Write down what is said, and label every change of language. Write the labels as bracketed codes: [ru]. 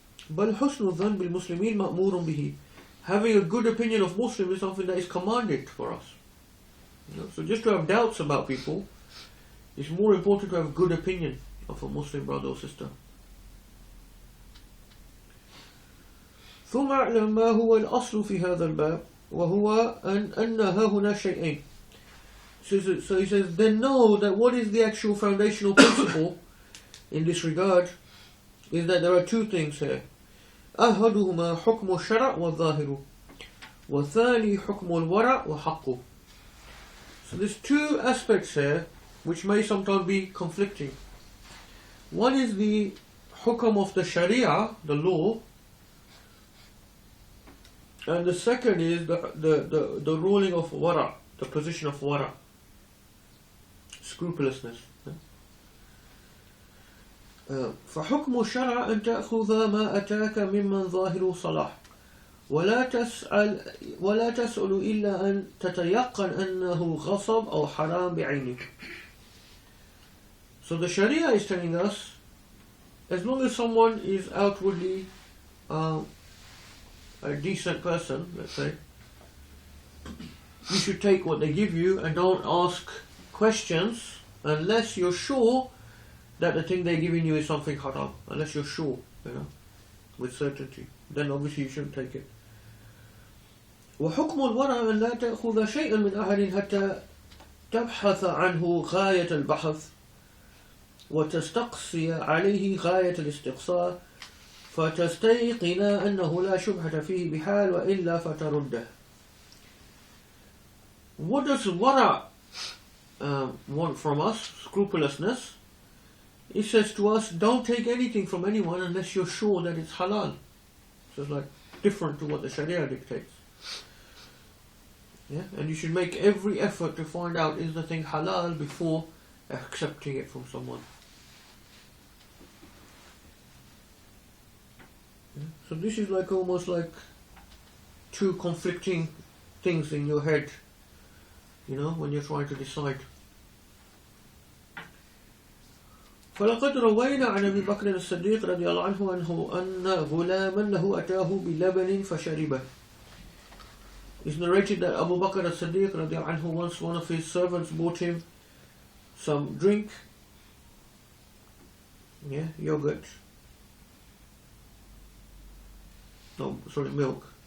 [ar] بل حسن الظن بالمسلمين مأمور به. [en] Having a good opinion of Muslims is something that is commanded for us. You know? So just to have doubts about people, it's more important to have a good opinion of a Muslim brother or sister. [ar] ثم أعلم ما هو الأصل في هذا الباب وهو أن ها هنا شيئين. [en] So he says, then know that what is the actual foundational principle in this regard is that there are two things here. [ar] أحدهما حكم الشرع والظاهر والثاني حكم الورع وحقه. [en] So there's two aspects here which may sometimes be conflicting. One is the hukam of the Sharia, the law, and the second is the ruling of wara, the position of wara, scrupulousness. [ar] فحكم الشرع أن تأخذ ما أتاك ممن ظاهر صلاح ولا تسأل إلا أن تتيقن أنه غصب أو حرام بعينه. [en] So the Sharia is telling us, as long as someone is outwardly a decent person, let's say, you should take what they give you and don't ask questions unless you're sure that the thing they're giving you is something haram. Unless you're sure, with certainty. Then obviously you shouldn't take it. [ar] وحكم الورع أن لا تأخذ شيئا من أحد حتى تبحث عنه غاية البحث وتستقصي عليه غاية الاستقصاء فتستيقن أنه لا شبهة فيه بحال وإلا فترده. [en] What does wara want from us? Scrupulousness. He says to us, don't take anything from anyone unless you're sure that it's halal. So it's like different to what the Sharia dictates. Yeah? And you should make every effort to find out, is the thing halal before accepting it from someone. Yeah? So this is like almost like two conflicting things in your head, when you're trying to decide. [ar] فلقد روينا عن أبي بكر الصديق رضي الله عنه أن غلاما له أتاه بلبن فشربه. [en] It's narrated that Abu Bakr as-Siddiq [ar] رضي الله عنه, [en] once one of his servants bought him some drink, yogurt. No, sorry, milk.